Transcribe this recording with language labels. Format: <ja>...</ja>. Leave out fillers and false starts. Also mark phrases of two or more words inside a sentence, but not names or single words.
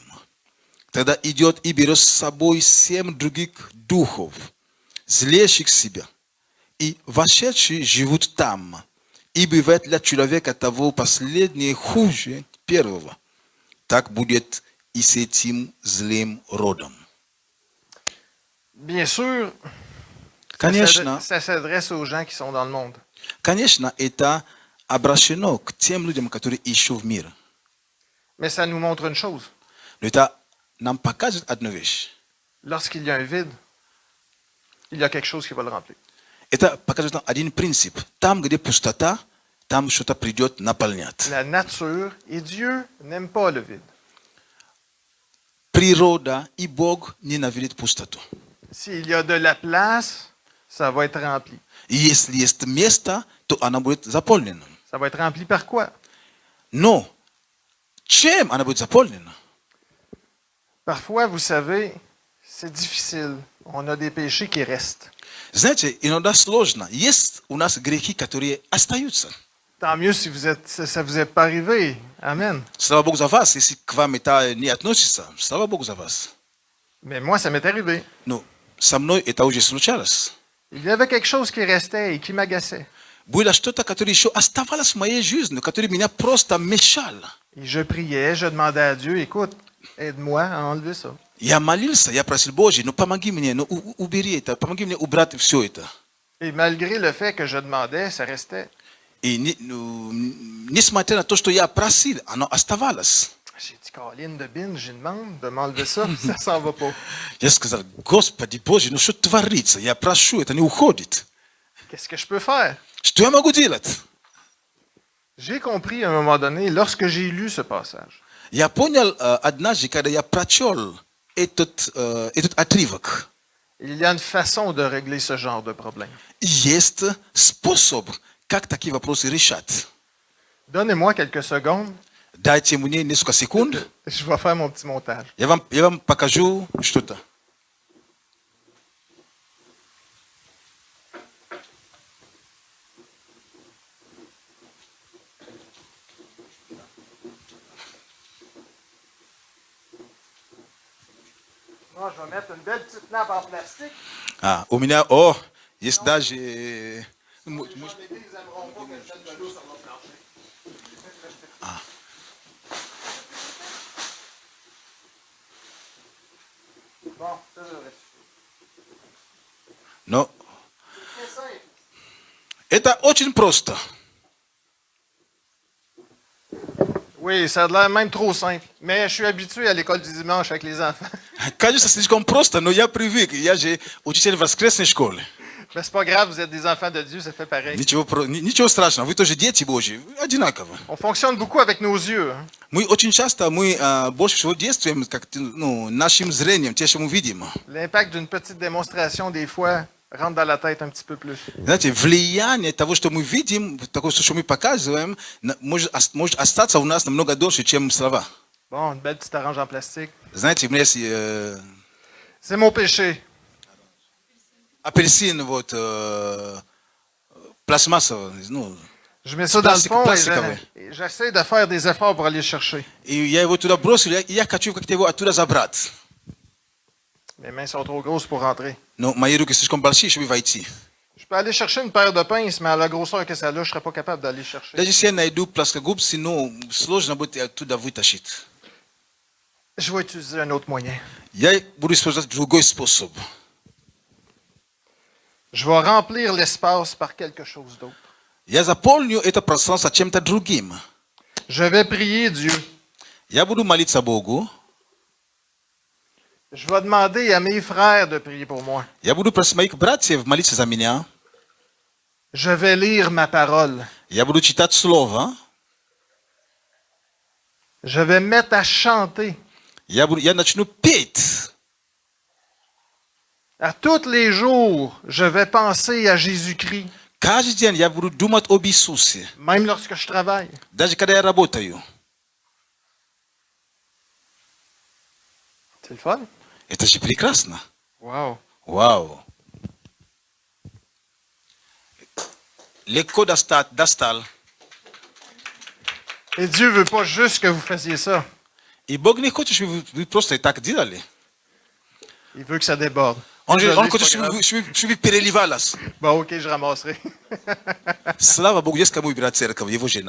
<ru>Тогда идет и берет с собой 7 других духов, злейших себя, и вошедшие живут там. И бывает для человека того последнее хуже первого. Так будет и с этим злым родом.</ru> <fr>Bien sûr,</fr> <ru>Конечно,</ru> <fr>ça s'adresse aux gens qui sont dans le monde.</fr> <ru>конечно, это обращено к тем людям, которые еще в мире.</ru> <fr>Mais ça nous montre une chose.</fr> <ru>Но это нам показывает одну вещь.</ru> <fr>Lorsqu'il y a un vide, il y a quelque chose qui va le remplir.</fr> <ru>Это показывает нам один принцип. Там, где пустота, там что-то придет наполнять.</ru> <fr>La nature et Dieu n'aiment pas le vide.</fr> <ru>Природа и Бог ненавидят пустоту.</ru> <fr>S'il y a de la place, ça va être rempli.</fr> <ru>И если есть место, то она будет заполнена.</ru> <fr>Ça va être rempli par quoi?</fr> <ru>Но чем она будет заполнена?</ru> <fr>Parfois, vous savez, c'est difficile. On a des péchés qui restent.</fr> <ru>Знаете, иногда сложно. Есть у нас грехи, которые остаются.</ru> <fr>Tant mieux si ça vous est pas arrivé. Amen.</fr> <ru>Слава Богу за вас, если к вам это не относится. Слава Богу за вас.</ru> <fr>Mais moi, ça m'est arrivé.</fr> <ru>Но со мной это уже случалось.</ru> <fr>Il y avait quelque chose qui restait et qui m'agaçait.</fr> <ru>Было что-то, которое еще оставалось в моей жизни, которое меня просто мешало.</ru> <fr>Et je priais, je demandais à Dieu, écoute, aide-moi à enlever ça.</fr> <ru>Я молился, я просил, Боже, ну помоги мне, ну убери это, помоги мне убрать все это.</ru> <fr>Et malgré le fait que je demandais, ça restait.</fr> <ru>И несмотря на то, что я просил, оно оставалось.</ru> <fr>J'ai dit, Caroline de Bin, j'ai demande de m'enlever ça, ça s'en va pas.</fr> <ru>Я сказал, Господи Боже, ну что творится? Я прошу, это не уходит.</ru> <fr>Qu'est-ce que je peux faire?</fr> <ru>Что я могу делать?</ru> <fr>J'ai compris à un moment donné, lorsque j'ai lu ce passage,</fr> <ru>Я понял однажды, когда я прочел этот отрывок.</ru> <fr>il y a une façon de régler ce genre de problème.</fr> <ru>Есть способ, как такие вопросы решать.</ru> <fr>Donnez-moi quelques secondes,</fr> <ru>Дайте мне несколько секунд,</ru> <fr>je vais faire mon petit montage.</fr> <ru>я вам покажу что-то.</ru> <fr>Moi, je vais mettre une belle petite nappe en plastique.</fr> <ru>У меня, есть даже...</ru> <fr>Les filles, ils n'aimeront pas que je mette de l'eau sur mon plancher. Bon, ça devrait suffire.</fr> <ru>Но</ru> <fr>C'est très simple.</fr> <ru>это очень просто.</ru> <fr>Oui, ça a l'air même trop simple. Mais je suis habitué à l'école du dimanche avec les enfants.</fr> <ru>Кажется слишком просто, но я привык. Я же учитель в воскресной школе.</ru> <fr>Mais c'est pas grave, vous êtes des enfants de Dieu, ça fait pareil.</fr> <ru>Ничего страшного, вы тоже дети Божьи, одинаково.</ru> <fr>On fonctionne beaucoup avec nos yeux. Hein.</fr> <ru>Мы очень часто, больше всего действуем как, нашим зрением, те, что мы видим.</ru> <fr>L'impact d'une petite démonstration, des fois, rentre dans la tête un petit peu plus.</fr> <ru>Знаете, влияние того, что мы видим, того, что мы показываем, может остаться у нас намного дольше, чем слова.</ru> <fr>Bon, une belle petite orange en plastique.</fr> <ru>Знаете, у меня есть</ru> <fr>C'est mon péché.</fr> <ru>апельсин, пластмассовый,</ru> <fr>Je mets ça dans le fond</fr> <ru>пластиковый.</ru> <fr>et j'essaie de faire des efforts pour aller le chercher.</fr> <ru>И я его туда бросил, и я хочу как-то его оттуда забрать.</ru> <fr>Mes mains sont trop grosses pour rentrer.</fr> <ru>Но мои руки слишком большие, чтобы войти.</ru> <fr>Je peux aller chercher une paire de pinces, mais à la grosseur que ça a, je ne serais pas capable d'aller chercher.</fr> <ru>Даже если я найду плоскогубцы, сложно будет оттуда вытащить.</ru> <fr>Je vais utiliser un autre moyen.</fr> <ru>Я буду использовать другой способ.</ru> <fr>Je vais remplir l'espace par quelque chose d'autre.</fr> <ru>Я заполню это пространство чем-то другим.</ru> <fr>Je vais prier Dieu.</fr> <ru>Я буду молиться Богу.</ru> <fr>Je vais demander à mes frères de prier pour moi.</fr> <ru>Я буду просить моих братьев молиться за меня.</ru> <fr>Je vais lire ma parole.</fr> <ru>Я буду читать Слово.</ru> <fr>Je vais me mettre à chanter.</fr> <ru>Я начну петь.</ru> <fr>À tous les jours, je vais penser à Jésus-Christ,</fr> <ru>Каждый день я буду думать об Иисусе.</ru> <fr>même lorsque je travaille.</fr> <ru>Даже когда я работаю.</ru> <fr>C'est le fun?</fr> <ru>Это же прекрасно. Wow. Вау. Легко достал.</ru> <fr>Et Dieu veut pas juste que vous fassiez ça.</fr> <ru>И Бог не хочет, чтобы вы просто так делали.</ru> <fr>Il veut que ça déborde.</fr> <ru>Он</ru> <fr>Désolé,</fr> <ru>хочет,</ru> <fr>c'est pas grave.</fr> <ru>чтобы переливалось.</ru> <fr>Bon, ok, je ramasserai.</fr> <ru>Слава Богу, есть кому убирать церковь, его жена.</ru>